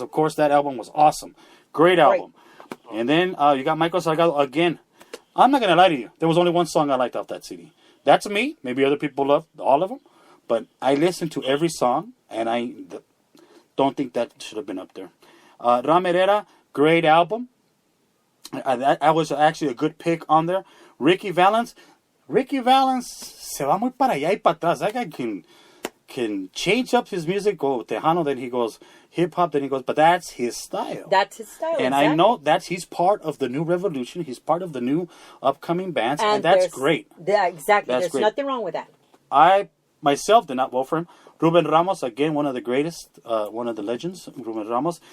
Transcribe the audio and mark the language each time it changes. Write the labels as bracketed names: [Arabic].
[English] Of course, that album was awesome, great album. And then you got Michael Salgado again. I'm not gonna lie to you. There was only one song I liked off that CD. That's me. Maybe other people love all of them. But I listened to every song, and I don't think that should have been up there. Ram Herrera, great album. That was actually a good pick on there. [Spanish] Ricky Valens se va muy para allá y para atrás. [English] That guy can change up his music, go Tejano, then he goes hip-hop, then he goes, but that's his style. That's his style, and exactly. I know he's part of the new revolution. He's part of the new upcoming bands, and that's great. Yeah, exactly. That's There's great. nothing wrong with that. I, myself, did not vote for him. Ruben Ramos, again, one of the greatest, one of the legends. Ruben Ramos.